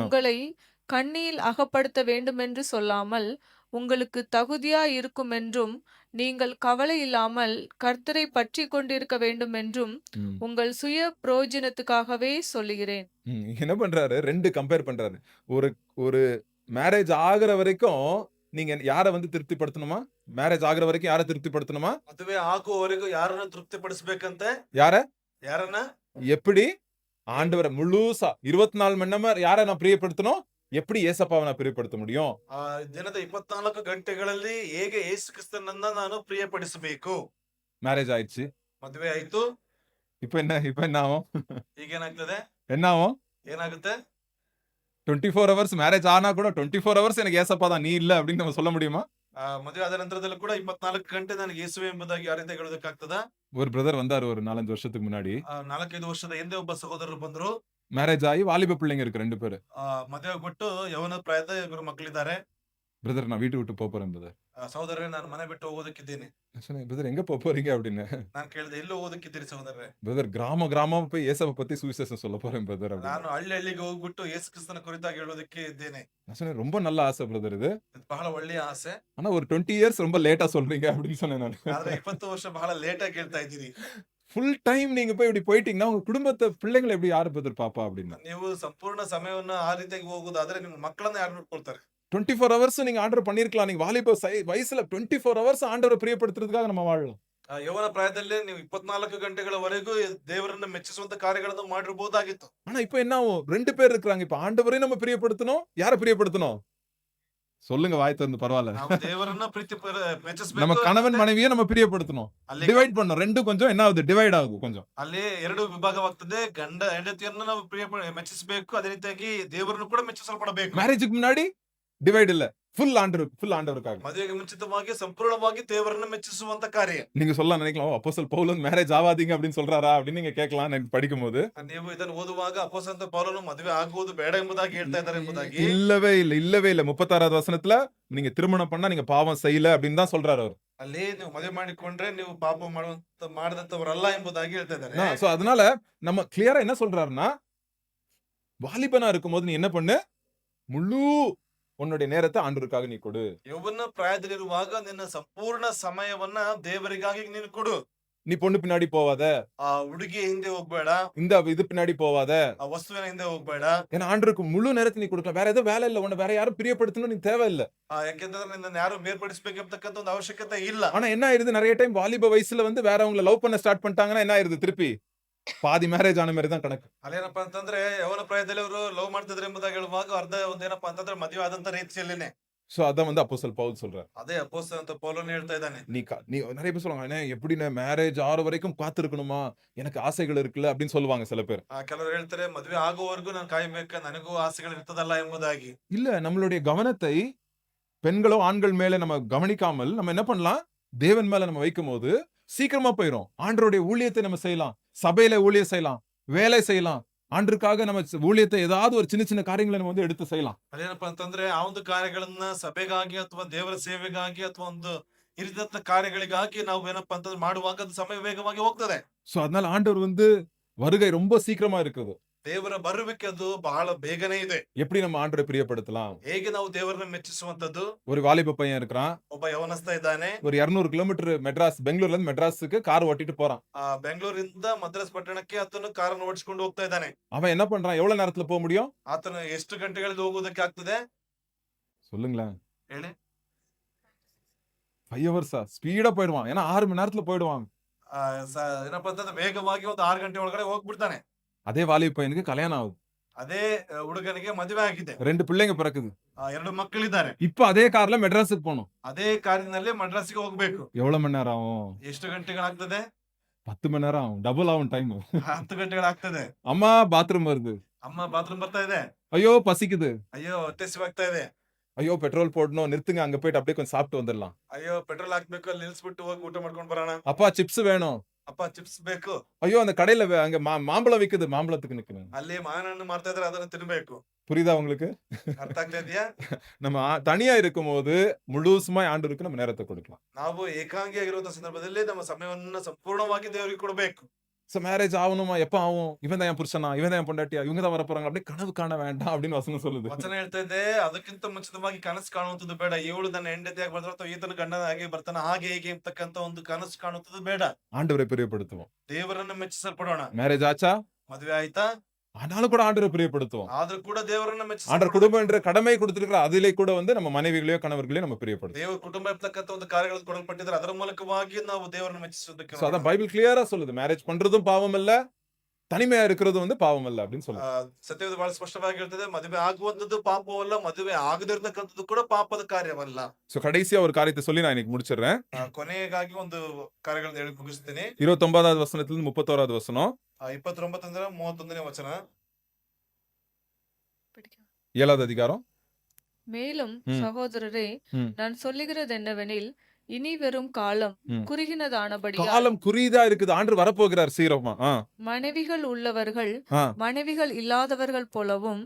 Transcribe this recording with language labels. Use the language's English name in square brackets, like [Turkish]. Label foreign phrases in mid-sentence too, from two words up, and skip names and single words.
[Tamil] உங்களை கண்ணியில் அகப்படுத்த வேண்டுமென்று சொல்லாமல் உங்களுக்கு தகுதியா இருக்கும் என்றும் நீங்கள் கவலை இல்லாமல் கர்த்தரை பற்றி கொண்டிருக்க வேண்டும் என்றும் ம். உங்கள் சுய பிரயோஜனத்துக்காகவே சொல்லுகிறேன். என்ன பண்றாரு? 2 கம்பேர் பண்றாரு. ஒரு ஒரு மேரேஜ் ஆகுற வரைக்கும் நீங்க யார வந்து திருப்திப்படுத்தணுமா? மேரேஜ் ஆகுற வரைக்கும் யார திருப்திப்படுத்தணுமா? [Kannada] ಮದುವೆ ಆಗುವವರೆಗೂ ಯಾರನ್ನ ತೃಪ್ತಿಪಡಿಸಬೇಕಂತೆ? ಯಾರನ್ನ? [Tamil] எப்படி? ஆண்டவரை முழுசா 24 மணி நேரம் யாரை நான் பிரியப்படுத்தணும்? எப்படி ஏசப்பாவை நான் பிரியப்படுத்த முடியும்? [Kannada] ದಿನದ 24 ಗಂಟೆಗಳಲ್ಲಿ ಹೇಗೆ ಯೇಸು ಕ್ರಿಸ್ತನನ್ನ ನಾನು ಪ್ರಿಯಪಡಿಸಬೇಕು? [Tamil] மேரேஜ் ஆயிடுச்சு. [Kannada] ಮದುವೆ ಆಯ್ತು. [Tamil] இப்ப என்ன ஆகும்? [Kannada] ಈಗೇನಾಗ್ತದೆ? [Tamil] என்ன ஆகும்? [Kannada] ಏನಾಗುತ್ತೆ? [Tamil] 24 ஹவர்ஸ் மேரேஜ் ஆனா கூட 24 ஹவர்ஸ் எனக்கு ஏசப்பா தான், நீ இல்ல அப்படின்னு நம்ம சொல்ல முடியுமா? [Kannada] ಮದುವೆ ಆದ ನಂತರದಲ್ಲೂ ಕೂಡ 24 ಗಂಟೆ ನನಗೆ ಯೇಸುವೆ ಎಂಬುದಾಗಿ ಯಾರಿಂದ ಹೇಳೋದಕ್ಕಾಗ್ತದಾ? [Tamil] ஒரு பிரதர் வந்தாரு ஒரு 4-5 வருஷத்துக்கு முன்னாடி. [Kannada] 4-5 ವರ್ಷದ ಹಿಂದೆ ಒಬ್ಬ ಸಹೋದರರು ಬಂದ್ರು. [Tamil] மேரேஜ் ஆகி வாலிப பிள்ளைங்க இருக்கு 2 பேரு. [Kannada] ಮದುವೆ ಆಗ್ಬಿಟ್ಟು ಯವನ ಪ್ರಾಯದ ಇಬ್ಬರು ಮಕ್ಕಳಿದ್ದಾರೆ. [Tamil] பிரதர் நான் வீட்டு விட்டு போறேன் பிரதர். [Kannada] ಸಹೋದರರೇ, ನಾನು ಮನೆ ಬಿಟ್ಟು ಹೋಗೋದಕ್ಕಿದ್ದೀನಿ. [Tamil] பிரதர் எங்க போறீங்க அப்படின்னு. [Kannada] ನಾನು ಕೇಳಿದೆ, ಎಲ್ಲೋ ಹೋಗೋದಕ್ಕಿದ್ದೀರಿ ಸಹೋದರರೇ? [Tamil] பிரதர் கிராமமா போய் ஏசப்பை பத்தி சுவிசேஷம் சொல்ல போறேன் பிரதர். [Kannada] ನಾನು ಹಳ್ಳಿಗೆ ಹೋಗ್ಬಿಟ್ಟು ಯೇಸು ಕ್ರಿಸ್ತನ ಕುರಿತಾಗಿ ಹೇಳೋದಕ್ಕೆ ಇದ್ದೇನೆ. [Tamil] நான் சொன்னேன் ரொம்ப நல்ல ஆசை பிரதர் இது. [Kannada] ಇದು ಬಹಳ ಒಳ್ಳೆಯ ಆಸೆ. [Tamil] ஆனா ஒரு 20 இயர்ஸ் ரொம்ப லேட்டா சொல்றீங்க அப்படின்னு சொன்னேன் நான். [Kannada] ಆದ್ರೆ 20 ವರ್ಷ ಬಹಳ ಲೇಟ್ ಆಗಿ ಹೇಳ್ತಾ ಇದ್ದೀರಿ. [English] full time [Tamil] நீங்க போய் இப்படி போயிட்டீங்கன்னா உங்க குடும்பத்தை பிள்ளைங்களை எப்படி யாரு பிரதர் பாப்பா அப்படின்னு. [Kannada] ನೀವು ಸಂಪೂರ್ಣ ಸಮಯವನ್ನ ಆ ರೀತಿಯಾಗಿ ಹೋಗುದಾದ್ರೆ ನಿಮ್ಮ ಮಕ್ಕಳನ್ನ ಯಾರು ನೋಡ್ಕೊಳ್ತಾರೆ? [Tamil] 24 ஹவர்ஸ் நீங்க ஆண்டவர் பண்ணிருக்கலாம். நீங்க வாலிப வயசுல 24 ஹவர்ஸ் ஆண்டவரை பிரியப்படுத்துறதுக்காக நம்ம வாழலாம். [Kannada] ಯೌವನ ಪ್ರಾಯದಲ್ಲಿ ನೀವು 24 ಗಂಟೆಗಳವರೆಗೂ ದೇವರನ್ನ ಮೆಚ್ಚಿಸುವಂತ ಕಾರ್ಯಗಳನ್ನು ಮಾಡಿರಬಹುದಾಗಿತ್ತು. [Tamil] ஆனா இப்ப என்ன ஆகும்? 2 பேர் இருக்காங்க. இப்ப ஆண்டவரையும் நம்ம பிரியப்படுத்தணும், யாரை பிரியப்படுத்தணும்? சொல்லுங்க வாய் திறந்து, பரவாயில்ல. [Kannada] ನಾವು ದೇವರನ್ನ ಮೆಚ್ಚಿಸಬೇಕು. [Tamil] நம்ம கணவன் மனைவியை நம்ம பிரியப்படுத்தணும். டிவைட் பண்ணோம். 2 கொஞ்சம் என்ன ஆகுது? டிவைட் ஆகும் கொஞ்சம். [Kannada] ಅಲ್ಲಿ 2 ವಿಭಾಗವಾಗ್ತದೆ. ಗಂಡ ಹೆಂಡತಿಯನ್ನ ನಾವು ಮೆಚ್ಚಿಸಬೇಕು, ಅದೇ ರೀತಿಯಾಗಿ ದೇವರನ್ನು ಕೂಡ ಮೆಚ್ಚಿಸಲ್ಪಡಬೇಕು. [Tamil] மேரேஜுக்கு முன்னாடி டிவைட் இல்ல. ஃபுல் ஆண்டவருக்காக. [Kannada] ಮದುವೆಗೆ ಮುಂಚಿತವಾಗಿ ಸಂಪೂರ್ಣವಾಗಿ ದೇವರನ್ನ ಮೆಚ್ಚಿಸುವಂತ ಕಾರ್ಯ. [Tamil] நீங்க சொல்லலாம் நினைக்கலாம், அப்போஸ்தலர் பவுல் வந்து மேரேஜ் ஆவாதீங்க அப்படின்னு சொல்றாரா அப்படின்னு நீங்க கேட்கலாம் எனக்கு படிக்கும்போது. [Kannada] ನೀವು ಇದನ್ನು ಓದುವಾಗ ಅಪೊಸ್ತಲ ಪೌಲನು ಮದುವೆ ಆಗುವುದು ಬೇಡ ಎಂಬುದಾಗಿ ಹೇಳ್ತಾ ಇದ್ದಾರೆ ಎಂಬುದಾಗಿ. [Tamil] இல்லவே இல்ல. 36வது வசனத்துல நீங்க திருமணம் பண்ணா நீங்க பாவம் செய்யல அப்படின்னு தான் சொல்றாரு அவர். [Kannada] ಅಲ್ಲಿ ನೀವು ಮದುವೆ ಮಾಡಿಕೊಂಡ್ರೆ ನೀವು ಪಾಪ ಮಾಡದಂತವರಲ್ಲ ಎಂಬುದಾಗಿ ಹೇಳ್ತಾ ಇದ್ದಾರೆ. [Tamil] சோ அதனால நம்ம கிளியரா என்ன சொல்றாருன்னா, வாலிபனா இருக்கும்போது நீ என்ன பண்ணு, முழு உன்னுடைய நேரத்தை ஆண்டவருக்காக நீ கொடு. [Kannada] ಯೌವನ ಪ್ರಾಯದಲ್ಲಿರುವಾಗ ನಿನ್ನ ಸಂಪೂರ್ಣ ಸಮಯವನ್ನ ದೇವರಿಗಾಗಿ ನೀನು ಕೊಡು. [Tamil] நீ பொண்ணு பின்னாடி போவாத, [Kannada] ಆ ಹುಡುಗಿ ಹಿಂದೆ ಹೋಗ್ಬೇಡ, [Tamil] இது பின்னாடி போவாத. [Kannada] ಆ ವಸ್ತುವಿನ ಹಿಂದೆ ಹೋಗ್ಬೇಡ. [Tamil] ஏன்னா ஆண்டவருக்கு முழு நேரத்தை நீ கொடுக்கலாம். வேற எதுவும் வேலை இல்ல, உன்னை வேற யாரும் பிரியப்படுத்தணும் நீ தேவையில்ல. [Kannada] ಯಾಕೆಂದ್ರೆ ನಿನ್ನ ಯಾರು ಬೇರ್ಪಡಿಸಬೇಕಂತಕ್ಕಂತ ಒಂದು ಅವಶ್ಯಕತೆ ಇಲ್ಲ. [Tamil] ஆனா என்ன ஆயிருது, நிறைய டைம் வாலிப வயசுல வந்து வேறவங்களை லவ் பண்ண ஸ்டார்ட் பண்ணிட்டாங்கன்னா என்ன ஆயிருது, திருப்பி பாதி மேரேஜ் ஆன மாதிரி தான் கணக்கு. [Kannada] ಅಲ್ಲೇನಪ್ಪಾ ಅಂತಂದ್ರೆ ಯವನ ಪ್ರಾಯದಲ್ಲಿ ಅವರು ಲವ್ ಮಾಡ್ತಿದ್ರು ಎಂಬುದಾಗಿ ಹೇಳುವಾಗ ಅರ್ಧ ಒಂದೇನಪ್ಪಾ ಅಂತಂದ್ರೆ ಮದುವೆ ಆದಂತ ರೀತಿಯಲ್ಲೇನೆ. [Tamil] சோ அதான் வந்து அப்போஸ்தலர் பவுல் சொல்றாரு. [Kannada] ಅದೇ ಅಪೊಸ್ತಲ ಪೌಲನು ಹೇಳ್ತಾ ಇದ್ದಾನೆ. [Tamil] நீ நிறைய பேர் சொல்லுவாங்க, "அண்ணே, எப்படி மேரேஜ் ஆற வரைக்கும் காத்திருக்கணுமா, எனக்கு ஆசைகள் இருக்குல்ல" அப்படின்னு சொல்லுவாங்க சில பேர். [Kannada] ಕೆಲವರು ಹೇಳ್ತಾರೆ ಮದುವೆ ಆಗುವವರೆಗೂ ನಾನು ಕಾಯಬೇಕ, ನನಗೂ ಆಸೆಗಳು ಇರ್ತದಲ್ಲ ಎಂಬುದಾಗಿ. [Tamil] இல்ல, நம்மளுடைய கவனத்தை பெண்களோ ஆண்கள் மேல நம்ம கவனிக்காமல் நம்ம என்ன பண்ணலாம், தேவன் மேல நம்ம வைக்கும் போது சீக்கிரமா போயிரும். ஆண்டவருடைய ஊழியத்தை நம்ம செய்யலாம், சபையில ஊழியம் செய்யலாம், வேலை செய்யலாம். ஆண்டருக்காக நம்ம ஊழியத்தை ஏதாவது ஒரு சின்ன சின்ன காரியங்களை நம்ம வந்து எடுத்து செய்யலாம். [Kannada] ಅದೇನಪ್ಪಾ ಅಂತಂದ್ರೆ ಆ ಒಂದು ಕಾರ್ಯಗಳನ್ನ ಸಭೆಗಾಗಿ ಅಥವಾ ದೇವರ ಸೇವೆಗಾಗಿ ಅಥವಾ ಒಂದು ಇರಿದಂತ ಕಾರ್ಯಗಳಿಗಾಗಿ ನಾವು ಏನಪ್ಪಾ ಅಂತಂದ್ರೆ ಮಾಡುವಾಗ ಅದು ಸಮಯ ವೇಗವಾಗಿ ಹೋಗ್ತದೆ. [Tamil] சோ அதனால ஆண்டவர் வந்து வருகை ரொம்ப சீக்கிரமா இருக்குது. [Kannada] ದೇವರ ಬರುವಿಕೆ ಅದು ಬಹಳ ಬೇಗನೆ ಇದೆ. [Tamil] எப்படி நம்ம ஆண்டவரை பிரியப்படுத்தலாம்? [Kannada] ಹೇಗೆ ನಾವು ದೇವರನ್ನ ಮೆಚ್ಚಿಸುವಂತದ್ದು? [Tamil] ஒரு வாலிப பையன் இருக்கிறான், [Kannada] ಒಬ್ಬ ಯವನಸ್ಥ ಇದ್ದಾನೆ. [Tamil] ஒரு 200 கிலோமீட்டர் பெங்களூர்ல இருந்து மெட்ராஸுக்கு கார் ஓட்டிட்டு போறான். [Kannada] ಬೆಂಗಳೂರಿಂದ ಮದ್ರಾಸ್ ಪಟ್ಟಣಕ್ಕೆ ಆತನು ಕಾರನ್ನು ಓಡಿಸಿಕೊಂಡು ಹೋಗ್ತಾ ಇದ್ದಾನೆ. [Tamil] அவன் என்ன பண்றான், எவ்வளவு நேரத்துல போக முடியும் [Kannada] ಆತನು ಎಷ್ಟು ಗಂಟೆಗಳಲ್ಲಿ ಹೋಗುವುದಕ್ಕೆ ಆಗ್ತದೆ [Tamil] சொல்லுங்களேன்? [Kannada] ಹೇಳಿ. [Tamil] 5 hours ஸ்பீடா போயிடுவான். ஏன்னா 6 மணி நேரத்துல போயிடுவான். [Kannada] ಏನಪ್ಪಾ ಅಂತಂದ್ರೆ ವೇಗವಾಗಿ ಒಂದು 6 ಗಂಟೆ ಒಳಗಡೆ ಹೋಗ್ಬಿಡ್ತಾನೆ. [Tamil] அதே வாலிப பையனுக்கு கல்யாணம் ஆகுது, [Kannada] ಅದೇ ಹುಡುಗನಿಗೆ ಮದುವೆ ಆಗಿದೆ, [Tamil] 2 பிள்ளைங்க பிறக்குது. [Kannada] 2 ಮಕ್ಕಳಿದ್ದಾರೆ. [Tamil] இப்ப அதே கார்ல மெட்ராஸுக்கு போகணும். [Kannada] ಅದೇ ಕಾರಿನಲ್ಲಿ ಮಡ್ರಾಸಿಗೆ ಹೋಗ್ಬೇಕು. [Tamil] எவ்வளவு மணி நேரம் ஆகும்? [Kannada] ಎಷ್ಟು ಗಂಟೆಗಳಾಗ್ತದೆ? [Tamil] 10 மணி நேரம் ஆகும், டபுள் ஆகும் டைம். [Kannada] 10 ಗಂಟೆಗಳಾಗ್ತದೆ. [Tamil] அம்மா பாத்ரூம் வருது, [Kannada] ಅಮ್ಮ ಬಾತ್ರೂಮ್ ಬರ್ತಾ ಇದೆ, [Tamil] ஐயோ பசிக்குது, [Kannada] ಅಯ್ಯೋ ಹೊಟ್ಟೆ ಹಸಿವಾಗ್ತಾ ಇದೆ, [Tamil] ஐயோ பெட்ரோல் போடணும், நிறுத்துங்க, அங்க போயிட்டு அப்படியே கொஞ்சம் சாப்பிட்டு வந்துடலாம். [Kannada] ಅಯ್ಯೋ ಪೆಟ್ರೋಲ್ ಹಾಕ್ಬೇಕು, ಅಲ್ಲಿ ನಿಲ್ಸ್ಬಿಟ್ಟು ಹೋಗಿ ಊಟ ಮಾಡ್ಕೊಂಡು ಬರೋಣ. [Tamil] அப்பா சிப்ஸ் வேணும், [Kannada] ಅಪ್ಪ ಚಿಪ್ಸ್ ಬೇಕು, [Tamil] ஐயோ அந்த கடையில அங்க மாம்பழம் விக்குது, மாம்பழத்துக்கு நிக்கணும். [Kannada] ಅಲ್ಲಿ ಮಾವಿನ ಹಣ್ಣು ಮಾರ್ತಾ ಇದ್ರೆ ಅದನ್ನ ತಿನ್ಬೇಕು. [Tamil] புரியுதா உங்களுக்கு? [Kannada] ಅರ್ಥ ಆಗ್ತಾ ಇದೆಯಾ? [Tamil] நம்ம தனியா இருக்கும்போது முழுசுமா ஆண்டவருக்கு நம்ம நேரத்தை கொடுக்கலாம். [Kannada] ನಾವು ಏಕಾಂಗಿಯಾಗಿರುವಂತ ಸಂದರ್ಭದಲ್ಲಿ ನಮ್ಮ ಸಮಯವನ್ನ ಸಂಪೂರ್ಣವಾಗಿ ದೇವರಿಗೆ ಕೊಡಬೇಕು. [English] so marriage [Tamil] ஆகணுமா, எப்ப ஆகும், இவன் தான் என் புருஷனா, இவன் தான் என் பொண்டாட்டியா, இவங்க தான் வர போறாங்க, அப்படியே கனவு காண வேண்டாம் அப்படின்னு வசனம் சொல்லுது. [Kannada] ವಚನ ಹೇಳ್ತಾ ಇದೆ, ಅದಕ್ಕಿಂತ ಮುಂಚಿತವಾಗಿ ಕನಸು ಕಾಣುವಂಥದ್ದು ಬೇಡ. ಇವಳು ನನ್ನ ಹೆಂಡತಿಯಾಗಿ ಬರ್ತಾಳೆ ಅಥವಾ ಈತನ ಗಂಡನಾಗಿ ಬರ್ತಾನೆ, ಹಾಗೆ ಹೇಗೆ ಅಂತಕ್ಕಂತ ಒಂದು ಕನಸು ಕಾಣುವಂಥದ್ದು ಬೇಡ. [Tamil] ஆண்டவரை பிரியப்படுத்துவோம். [Kannada] ದೇವರನ್ನ ಮೆಚ್ಚಿಸಲ್ಪಡೋಣ. [Tamil] மேரேஜ் ஆச்சா, [Kannada] ಮದುವೆ ಆಯ್ತಾ, [Tamil] ஆனாலும் கூட ஆண்டவரை பிரியப்படுத்துவோம். [Kannada] ಆದ್ರೂ ಕೂಡ ದೇವರನ್ನ [Tamil] ஆண்டவர் [Kannada] ಮೆಚ್ಚಿಸ [Tamil] குடும்பம் என்ற கடமை கொடுத்திருக்கிற அதிலே கூட வந்து நம்ம மனைவிகளையோ கணவர்களையோ நம்ம பிரியப்படுத்தும். [Kannada] ದೇವರ ಕುಟುಂಬ ಇರ್ತಕ್ಕಂಥ ಒಂದು ಕಾರ್ಯಗಳು ಕೊಡಲ್ಪಟ್ಟಿದ್ರೆ ಅದರ ಮೂಲಕವಾಗಿ ನಾವು ದೇವರನ್ನ ಮೆಚ್ಚಿಸೋದಕ್ಕೆ [Tamil] சோ அதான் பைபிள் கிளியரா சொல்லுது, மேரேஜ் பண்றதும் பாவம் இல்ல, தனிமையா இருக்கிறது வந்து பாவம் இல்ல அப்படின்னு சொல்லுது. [Kannada] ಸತ್ಯವೇದ ಬಹಳ ಸ್ಪಷ್ಟವಾಗಿ ಹೇಳ್ತದೆ, ಮದುವೆ ಆಗುವಂತದ್ದು ಪಾಪವಲ್ಲ, ಮದುವೆ ಆಗದಿರ್ತಕ್ಕಂಥದ್ದು ಕೂಡ ಪಾಪದ ಕಾರ್ಯವಲ್ಲ. [Tamil] சோ கடைசியா ஒரு காரியத்தை சொல்லி நான் இன்னைக்கு முடிச்சிடுறேன். [Kannada] ಕೊನೆಗಾಗಿ ಒಂದು ಕಾರ್ಯಗಳನ್ನ ಹೇಳಿ ಮುಗಿಸ್ತೀನಿ. [Tamil] 29வது வசனத்திலிருந்து 31வது வசனம், [Kannada] 29 31ನೇ ವಚನ, [Tamil] 7வது அதிகாரம். மேலும் ம். சகோதரரே, ம். நான் சொல்லுகிறது என்னவெனில், இனி வரும் காலம் ம். குறுகினதானபடியால் காலம் குறியதா இருக்குது, ஆண்டவர் வரப்போகிறார் சீக்கிரமா. மனைவிகள் உள்ளவர்கள் ஆ. மனைவிகள் இல்லாதவர்கள் போலவும்,